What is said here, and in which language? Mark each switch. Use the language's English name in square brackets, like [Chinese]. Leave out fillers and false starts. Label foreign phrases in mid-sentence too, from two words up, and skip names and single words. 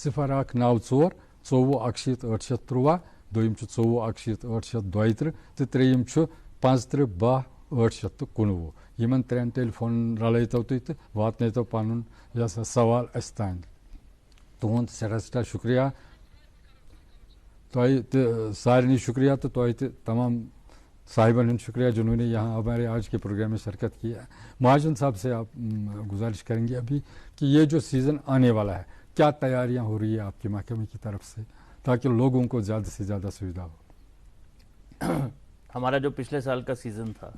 [Kashmiri] 0194 24 61 813 دوٚیِم چھُ 24 61 832 تہٕ ترٛیٚیِم چھُ 55 12 819 یِمن ترٛٮ۪ن ٹیلی فون رلٲیتو تُہۍ تہٕ واتنٲیتو پنُن یہِ ہسا سوال اسہِ تانۍ تُہُنٛد سٮ۪ٹھاہ شُکریہ تۄہہِ تہِ سارنٕے شُکریہ تہٕ تۄہہِ تہِ تمام صاحبن ہُنٛد شُکریہ [Urdu] جنہوں نے یہاں ہمارے آج کے پروگرام میں شرکت کی ہے مہاجن صاحب سے آپ گزارش کریں گے ابھی کہ یہ جو سیزن آنے والا ہے کیا تیاریاں ہو رہی ہیں آپ کے محکمے کی طرف سے تاکہ لوگوں کو زیادہ سے زیادہ سویدھا ہو ہمارا جو پچھلے سال کا سیزن تھا